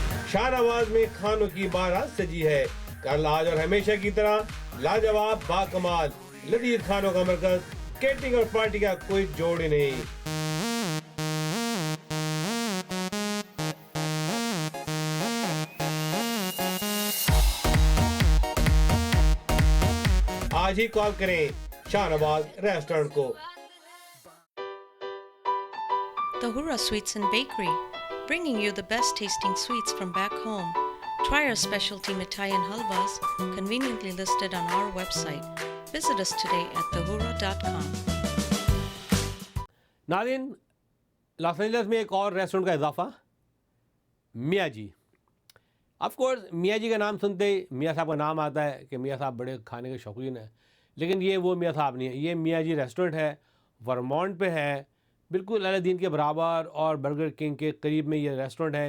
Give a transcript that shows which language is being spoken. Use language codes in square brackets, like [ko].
[ur] شاہ نواز میں کھانوں کی بارات سجی ہے، کل آج اور ہمیشہ کی طرح لاجواب، باکمال، لذیذ کھانوں کا مرکز، کیٹرنگ اور پارٹی کا کوئی جوڑ ہی نہیں۔ آج ہی کال کریں شاہ نواز ریسٹورنٹ کو۔ [en] Tahura Sweets and Bakery, bringing you the best tasting sweets from back home. Try our specialty mithai and halwas, conveniently listed on our website. Visit us today at tahura.com. [ur] ناظرین، Los Angeles میں ایک اور restaurant کا اضافہ، میاں جی۔ Of course میاں جی کا نام سنتے ہی میاں صاحب کا نام آتا ہے کہ میاں صاحب بڑے کھانے کے شوقین ہیں، لیکن یہ وہ میاں صاحب نہیں ہے. یہ میاں جی ریسٹورنٹ ہے, ورمونٹ پہ ہے, بالکل اعلیٰ دین کے برابر, اور برگر کنگ کے قریب میں یہ ریسٹورنٹ ہے.